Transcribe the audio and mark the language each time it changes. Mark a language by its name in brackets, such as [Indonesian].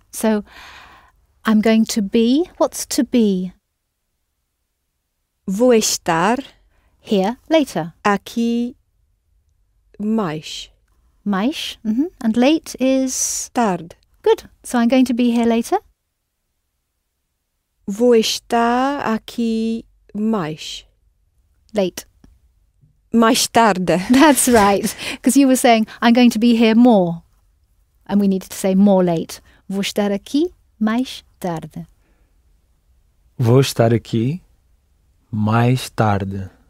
[English] So I'm going to be, what's to be? [Portuguese] Vou estar [English] Here later. [Portuguese] aqui mais [English] Mais, and late is [Portuguese] tarde. [English] good. So I'm going to be here later. [Portuguese] Vou estar aqui mais tarde. [English] That's right. Because you were saying, I'm going to be here more. And we needed to say more late. [Portuguese] Vou estar aqui mais tarde. Vou estar aqui mais tarde.